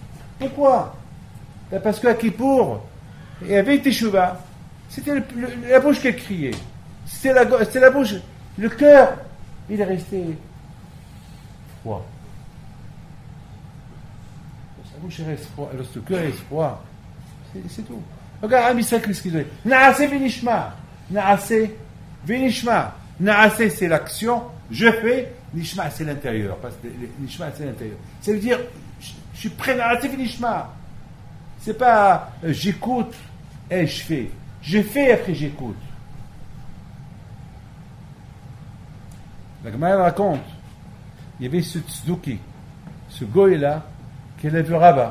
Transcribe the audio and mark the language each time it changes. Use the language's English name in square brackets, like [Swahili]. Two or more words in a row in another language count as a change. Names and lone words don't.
[French] Parce qu'à Kippour, il y avait une teshuva, c'était la bouche qui criait, c'était la bouche, le cœur, il est resté froid. Sa bouche reste froid, alors le cœur reste froid, c'est tout. Regarde, Amisra, qu'est-ce qu'il dit? [Hebrew] נעשה ונשמע. נעשה ונשמע. [French] Naaseh, c'est l'action, je fais. Nishma, c'est l'intérieur. Parce que Nishma, c'est l'intérieur. Ça veut dire, je suis prêt à [Hebrew] נעשה ונשמע. [French] C'est pas j'écoute et je fais. Je fais et après j'écoute. La Gemara raconte, il y avait ce tzduki, ce goy-là, qui avait vu Rabat.